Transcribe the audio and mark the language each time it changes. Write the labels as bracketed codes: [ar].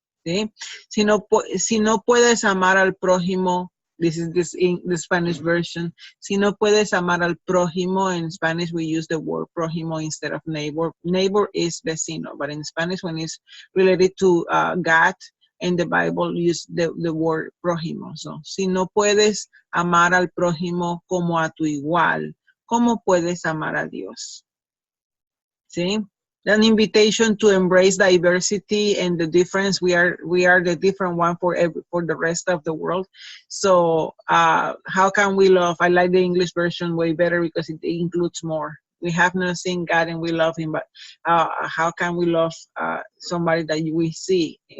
[es] ¿Sí? Si no puedes amar al prójimo, [en] this is in the Spanish version. [es] Si no puedes amar al prójimo, [en] in Spanish we use the word prójimo instead of neighbor. Neighbor is vecino, but in Spanish when it's related to God, in the Bible use the word prójimo. [es] So, si no puedes amar al prójimo como a tu igual, ¿cómo puedes amar a Dios? ¿Sí? [en] An invitation to embrace diversity and the difference. We are the different one for the rest of the world. So how can we love? I like the English version way better because it includes more. We have not seen God and we love him, but how can we love somebody that we see?